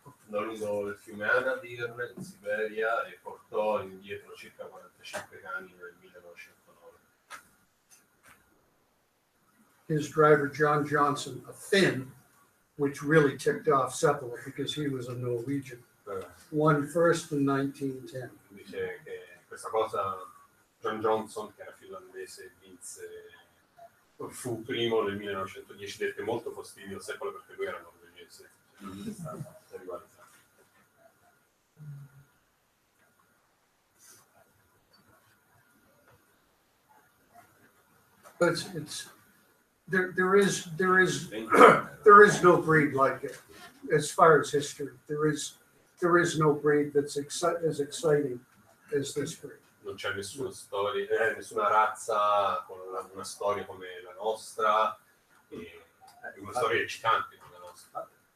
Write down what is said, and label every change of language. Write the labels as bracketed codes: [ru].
[it] Lungo il fiume Anadyr in Siberia e portò indietro circa 45 cani nel 1909. [en] His driver, John Johnson, a Finn, which really ticked off Seppala because he was a Norwegian, won first in 1910. [it] Dice che questa cosa John Johnson, che era finlandese, vinse, fu primo nel 1910, dette molto fastidio a Seppala perché lui era norvegese. [en] But it's there is there is no breed like it as far as history. There is no breed that's as exciting as this breed. [it] Non c'è nessuna storia, nessuna razza con una storia come la nostra, e una storia eccitante come la nostra.